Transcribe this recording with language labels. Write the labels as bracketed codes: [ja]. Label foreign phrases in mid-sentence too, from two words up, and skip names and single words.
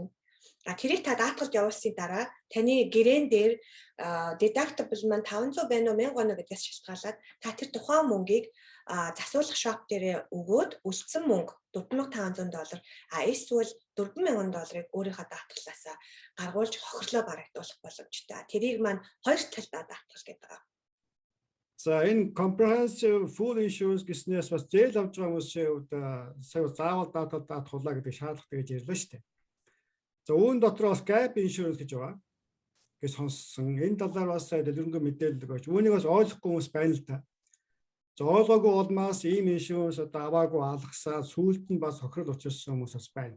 [mn] Тэрийг та даатгалд явуулсны дараа таны гэрээн дээр deductible маань 500 байна уу 1000 байна уу гэдгээс шалтгаалаад та тэр тухайн мөнгийг засуулах shop дээрээ өгөөд үлдсэн мөнгө $4,500 эсвэл $4,000 өөрийнхөө даатгалаасаа гаргуулж хохирлоо барагдуулах боломжтой. Тэрийг маань хоёр талдаа даатгал гэдэг. За энэ [en] comprehensive full insurance [mn] гэснээс бас зээл авч байгаа хүмүүсийн хувьд сая заавал даатгал даатгуулаа гэдэг шаардлагатай гэж ярьлаа шүү дээ. За үүн дотор бас [en] gap insurance [mn] гэж байгаа. Гэж сонссон. Энэ талаар бас дэлгэрэнгүй мэдээлэл өгөөч. Үүнийг бас ойлгохгүй хүмүүс байна л да. За ойлгоогүй улмаас ийм insurance одоо аваагүй алгасаа сүүлд нь бас хохирол учирсан хүмүүс бас байна.